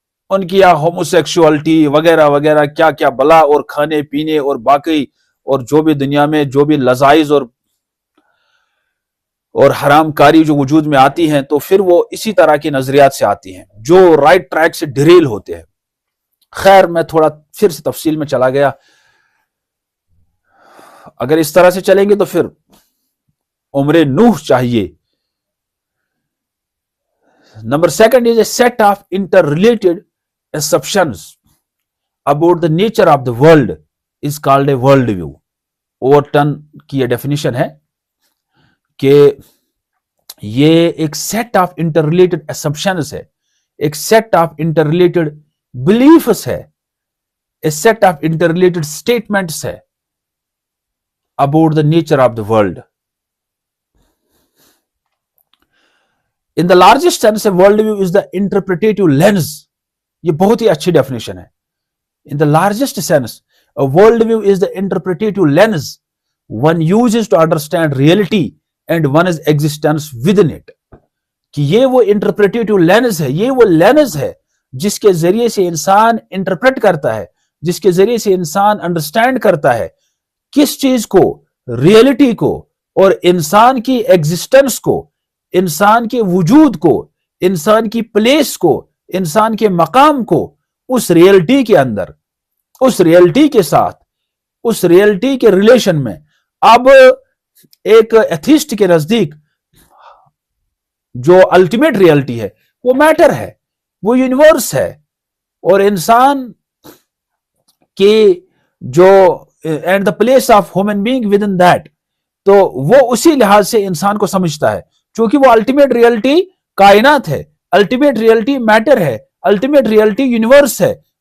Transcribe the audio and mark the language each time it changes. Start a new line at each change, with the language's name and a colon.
Urdu: ان کی یہاں ہوموسیکشوالٹی وغیرہ وغیرہ کیا کیا بلا, اور کھانے پینے اور باقی اور جو بھی دنیا میں جو بھی لذائذ اور حرام کاری جو وجود میں آتی ہیں, تو پھر وہ اسی طرح کی نظریات سے آتی ہیں جو رائٹ ٹریک سے ڈریل ہوتے ہیں. خیر, میں تھوڑا پھر سے تفصیل میں چلا گیا. اگر اس طرح سے چلیں گے تو پھر عمر نوح چاہیے.
English: Number 2 is a set of interrelated assumptions about the nature of the world is called a worldview.
Urdu: اوورٹن کی یہ ڈیفینیشن ہے کہ یہ ایک set of inter related assumptions ہے, ایک سیٹ آف انٹر ریلیٹڈ بلیفز ہے, ایک set of inter related statements ہے
English: About the nature of the world. In the largest sense, a worldview is the interpretative lens.
Urdu: یہ بہت ہی اچھی ڈیفینیشن ہے.
English: In the largest sense, a worldview is the interpretative lens one uses to understand reality and one's existence within it.
Urdu: کہ یہ وہ interpretative lens ہے, یہ وہ lens ہے جس کے ذریعے سے انسان انٹرپریٹ کرتا ہے, جس کے ذریعے سے انسان انڈرسٹینڈ کرتا ہے کس چیز کو, ریئلٹی کو, اور انسان کی ایگزسٹنس کو, انسان کے وجود کو, انسان کی پلیس کو, انسان کے مقام کو اس ریئلٹی کے اندر, اس ریئلٹی کے ساتھ, اس ریئلٹی کے ریلیشن میں. اب ایک ایتھیسٹ کے نزدیک جو الٹیمیٹ ریئلٹی ہے وہ میٹر ہے, وہ یونیورس ہے, اور انسان کی جو
English: and the place of human being within that,
Urdu: تو وہ اسی لحاظ سے انسان کو سمجھتا ہے, چونکہ وہ الٹیمیٹ ریئلٹی کائنات ہے, الٹیمیٹ ریئلٹی میٹر ہے, الٹیمیٹ ریئلٹی یونیورس ہے,